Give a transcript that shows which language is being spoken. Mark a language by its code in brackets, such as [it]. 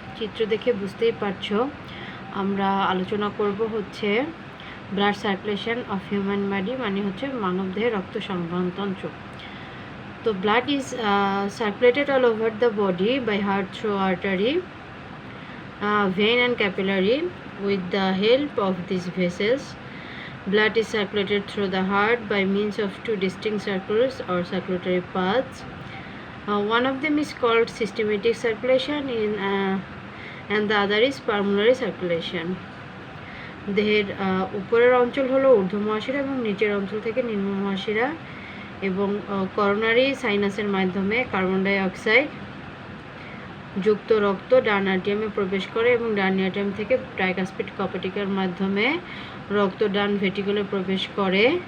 [bn] চিত্র দেখে বুঝতেই পারছো আমরা আলোচনা করব হচ্ছে [en] blood circulation of human body, [bn] মানে হচ্ছে মানবদেহের রক্ত সংবহনতন্ত্র। [en] তো blood is circulated all over the body by heart through artery, vein and capillary. With the help of these vessels, blood is circulated through the heart by means of two distinct circulars or circulatory paths. One of them is called systematic circulation and the other is pulmonary circulation. [bn] দেহের উপরের অঞ্চল হলো ঊর্ধ্ব মহাশিরা এবং নিচের অঞ্চল থেকে নিম্ন মহাশিরা, এবং করোনারি সাইনাসের মাধ্যমে কার্বন ডাই অক্সাইড যুক্ত রক্ত ডান আর্টিয়ামে প্রবেশ করে এবং ডান আর্টিয়াম থেকে ট্রাইকাসপিড কপাটিকার মাধ্যমে রক্ত ডান ভেন্ট্রিকলে প্রবেশ করে।